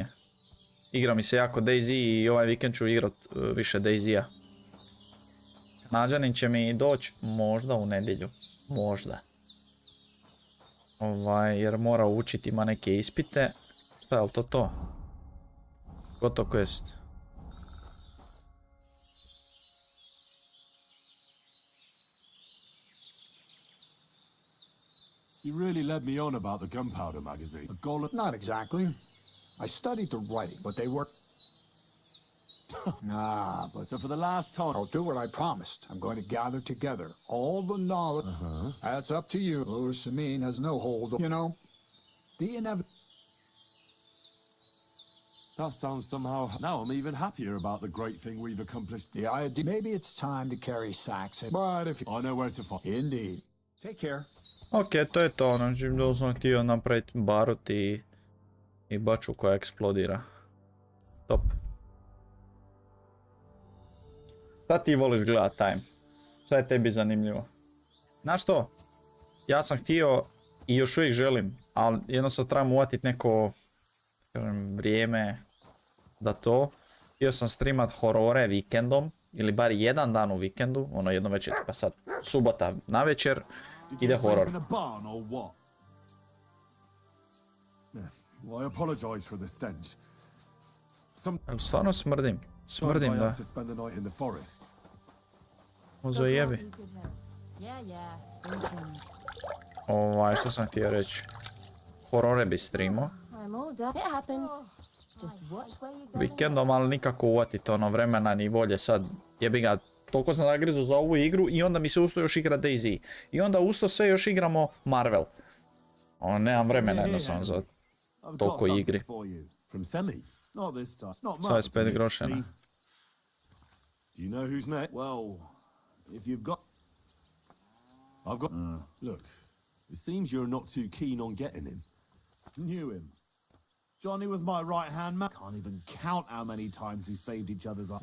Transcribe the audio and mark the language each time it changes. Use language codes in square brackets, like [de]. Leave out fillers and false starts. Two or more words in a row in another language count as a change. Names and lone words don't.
[hr] Igra mi se jako DayZ i ovaj vikend ću igrat više DayZ-a. Kanadžanin će mi doći možda u nedjelju. Možda. Jer mora učiti, ima neke ispite. Šta je li to? Gotov quest. [en] You really led me on about the gunpowder magazine. Not exactly. I studied the writing, but they were... but So for the last time... I'll do what I promised. I'm going to gather together all the knowledge. That's up to you. Louis Samin has no hold on... You know, the inevitable... That sounds somehow... Now I'm even happier about the great thing we've accomplished. The idea... Maybe it's time to carry sacks. But if you... I know where to find... Indeed. Take care. [hr] Ok, to je to, znači da sam htio napraviti barut i baču koja eksplodira. Top. Šta ti voliš gledat, Time? Šta je tebi zanimljivo? Znaš što? Ja sam htio i još uvijek želim, ali jednostavno trebam uvatiti neko vrijeme da to. Htio sam streamat horore vikendom, ili bar jedan dan u vikendu, ono jedno večer, pa sad subota na večer. Ide horor. [en] Well, I apologize for the stench. [hr] Stvarno smrdim. Smrdim, da. Ozo jebi. Što sam htio reći? Horore bi streamo. Vikendom, ali nikako uvatiti ono vremena ni volje sad. Jebi ga. Toliko sam zagrizu za ovu igru i onda mi se usto još igra DayZ. I onda usto sve još igramo Marvel. Ono, nemam vremena jednostavno za toliko igri. 25 grošena. [en] Do you know who's next? Well, if you've got... I've got... Look, it seems you're not too keen on getting him. Knew him. Johnny was my right-hand man. Can't even count how many times we saved each other's eyes.